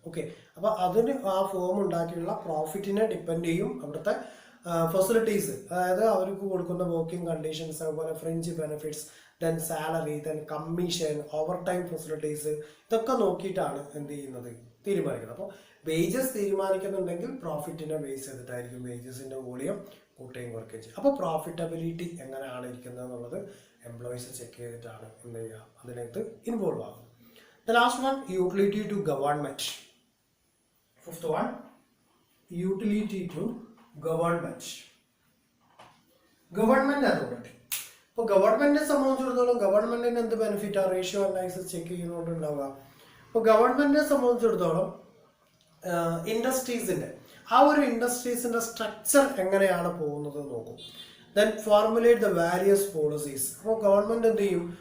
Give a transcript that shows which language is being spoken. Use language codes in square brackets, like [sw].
[ml] Okay, അപ്പോൾ അതിന് ആ ഫോം ഉണ്ടാക്കിയുള്ള പ്രോഫിറ്റിനെ ഡിപ്പെൻഡ് ചെയ്യും അവിടുത്തെ ഫെസിലിറ്റീസ്, അതായത് അവർക്ക് കൊടുക്കുന്ന വർക്കിംഗ് കണ്ടീഷൻസ്, അതുപോലെ fringe benefits, then salary, then commission, over time facilities, ഇതൊക്കെ നോക്കിയിട്ടാണ് എന്ത് ചെയ്യുന്നത്? തീരുമാനിക്കുന്നത്. അപ്പോൾ വേജസ് തീരുമാനിക്കുന്നുണ്ടെങ്കിൽ പ്രോഫിറ്റിനെ ബേസ് ചെയ്തിട്ടായിരിക്കും വേജസിൻ്റെ വോളിയം കൂട്ടുകയും കുറയ്ക്കുകയും ചെയ്യും. അപ്പോൾ പ്രോഫിറ്റബിലിറ്റി എങ്ങനെയാണ് ഇരിക്കുന്നത് എന്നുള്ളത് എംപ്ലോയീസ് ചെക്ക് ചെയ്തിട്ടാണ് എന്ത് ചെയ്യുക? അതിനകത്ത് ഇൻവോൾവ് ആകും. [en] The last one, utility to government. Fifth one, utility to government. Government authority. [ml] ഇപ്പോൾ ഗവൺമെന്റിനെ സംബന്ധിച്ചിടത്തോളം ഗവൺമെന്റിന് എന്ത് ബെനിഫിറ്റ് ആ റേഷ്യോ അനലൈസിസ് ചെക്ക് ചെയ്യുന്നതുകൊണ്ടുണ്ടാവുക? ഇപ്പോൾ ഗവൺമെന്റിനെ സംബന്ധിച്ചിടത്തോളം ഇൻഡസ്ട്രീസിന്റെ ആ ഒരു ഇൻഡസ്ട്രീസിന്റെ സ്ട്രക്ചർ എങ്ങനെയാണ് പോകുന്നത് നോക്കും. [en] Then formulate the various policies. [ml] അപ്പോൾ ഗവൺമെന്റ് എന്ത് ചെയ്യും?